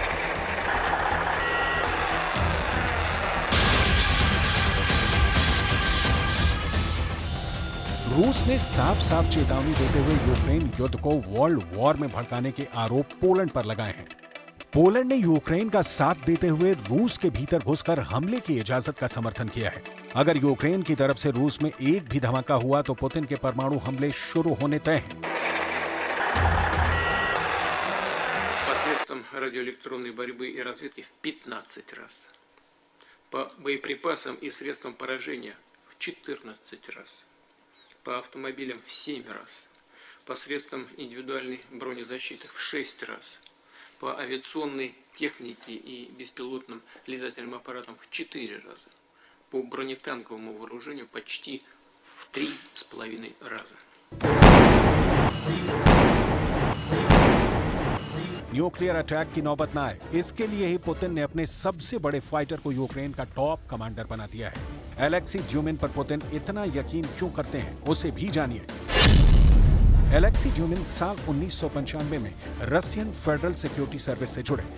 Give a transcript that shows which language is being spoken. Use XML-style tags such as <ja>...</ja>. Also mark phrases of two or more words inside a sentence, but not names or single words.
<hi>रूस ने साफ साफ चेतावनी देते हुए यूक्रेन युद्ध को</hi> <en>world war</en> <hi>में भड़काने के आरोप पोलैंड पर लगाए हैं। पोलैंड ने यूक्रेन का साथ देते हुए रूस के भीतर घुसकर हमले की इजाजत का समर्थन किया है। अगर यूक्रेन की तरफ से रूस में एक भी धमाका हुआ तो पुतिन के परमाणु हमले शुरू होने तय हैं।</hi> <ru>Посредством радиоэлектронной борьбы и разведки в 15 раз. По боеприпасам и средствам поражения в 14 раз. По автомобилям в 7 раз. Посредством индивидуальной бронезащиты в 6 раз. По авиационной технике и беспилотным летательным аппаратам в 4 раза. По бронетанковому вооружению почти в 3,5 раза.</ru> <en>nuclear attack</en> <hi>की नौबत ना आए, इसके लिए ही पुतिन ने अपने सबसे बड़े फाइटर को यूक्रेन का</hi> <en>top commander</en> <hi>बना दिया है। एलेक्सी ड्यूमिन पर पुतिन इतना यकीन क्यों करते हैं, उसे भी जानिए। एलेक्सी ड्यूमिन साल 1995 में रशियन फेडरल सिक्योरिटी सर्विस से जुड़े।</hi>